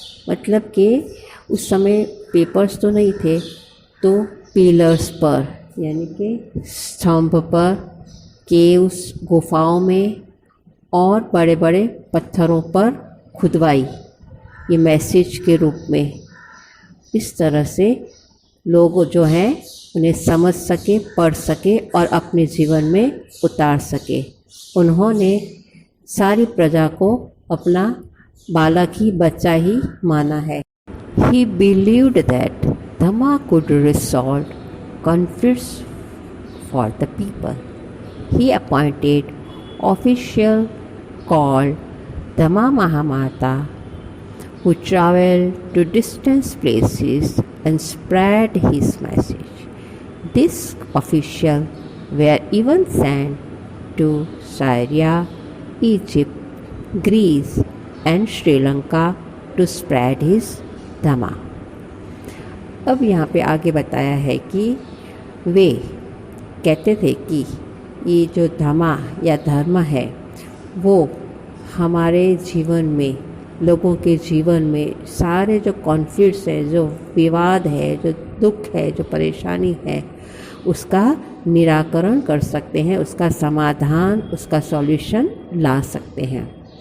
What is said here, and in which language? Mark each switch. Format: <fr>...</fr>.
<hi>मतलब कि उस समय पेपर्स तो नहीं थे, तो पिलर्स पर यानी कि स्तंभ पर, केव्स गुफाओं में और बड़े बड़े पत्थरों पर खुदवाई, ये मैसेज के रूप में। इस तरह से लोग जो हैं उन्हें समझ सके, पढ़ सके और अपने जीवन में उतार सके। उन्होंने सारी प्रजा को अपना बालक ही, बच्चा ही माना है।</hi> <en>He believed that Dhamma could resolve conflicts for the people. He appointed official called Dhamma Mahamata who traveled to distant places and spread his message. These officials were even sent to Syria, Egypt, Greece and Sri Lanka to spread his Dhamma.</en> <hi>अब यहाँ पे आगे बताया है कि वे कहते थे कि ये जो धमा या धर्म है वो हमारे जीवन में, लोगों के जीवन में सारे जो कॉन्फ्लिक्ट्स हैं, जो विवाद है, जो दुख है, जो परेशानी है, उसका निराकरण कर सकते हैं, उसका समाधान, उसका सॉल्यूशन ला सकते हैं।</hi>